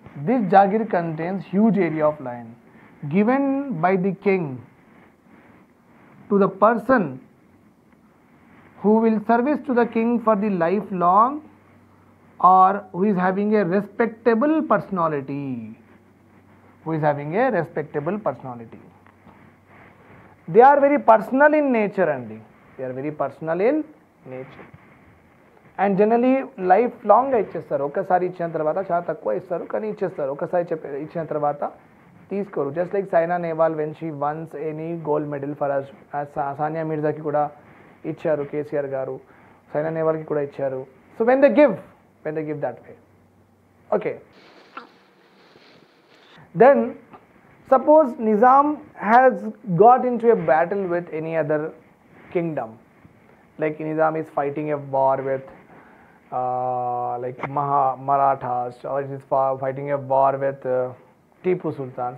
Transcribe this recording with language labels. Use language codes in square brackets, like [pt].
[en] This Jagir contains huge area of land. given by the king to the person who will service to the king for the lifelong, or who is having a respectable personality. Who is having a respectable personality. They are very personal in nature, Andy. They are very personal in nature. And generally lifelong [te] ఇచ్చేస్తారు. ఒకసారి ఇచ్చిన తర్వాత చాలా తక్కువ ఇస్తారు, కానీ ఇచ్చేస్తారు. ఒకసారి ఇచ్చిన తర్వాత తీసుకోరు. [en] just like Saina Nehwal when she wins any gold medal for us, [te] Sania మిర్జాకి కూడా ఇచ్చారు కేసీఆర్ గారు, సైనా నెహ్వాల్కి కూడా ఇచ్చారు. [en] So when they give that way. Okay. Then suppose Nizam has got into a battle with any other kingdom, like Nizam is fighting a war with like Marathas, or it is fighting a war with Tipu Sultan.